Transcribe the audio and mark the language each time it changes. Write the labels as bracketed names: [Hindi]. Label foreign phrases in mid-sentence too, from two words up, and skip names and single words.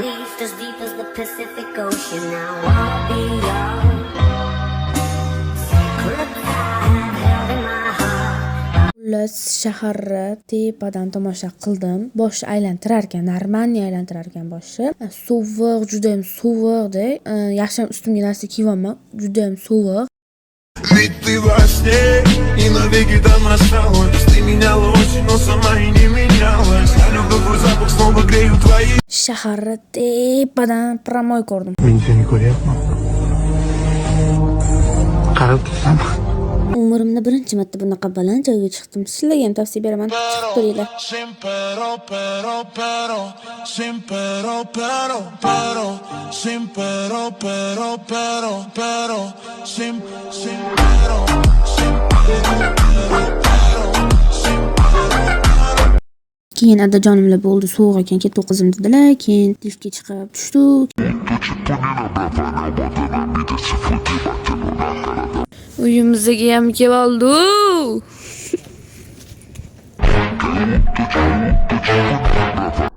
[Uzbek] Xullas shaharni tepadan tomosha qildim. Boshni aylantirar ekan, normalni aylantirar ekan boshni. Sovuq, juda ham sovuqda. Yaxshi ham ustimga narsa kiyolman, juda ham sovuq. [Russian] Ведь ты во сне и навеки там осталась. Ты меняла очень, но сама и не менялась. Я люблю твой запах, снова грею твои. [Uzbek] Shaharni tepadan promoy ko'rdim. Men seni ko'ryapman. Qarab tursaman. Umrimda birinchi marta bunaqa baland joyga chiqdim. Sizlarga ham tavsiya beraman, chiqib ko'ringlar. [Spanish] Sin pero, sin pero, sin pero, sin pero, [Uzbek] Keyin adajonimlar bo'ldi, sovuq ekan, ketdi qizim dedilar. Keyin liftga chiqib tushdik. Uyimizga ham kelib oldi.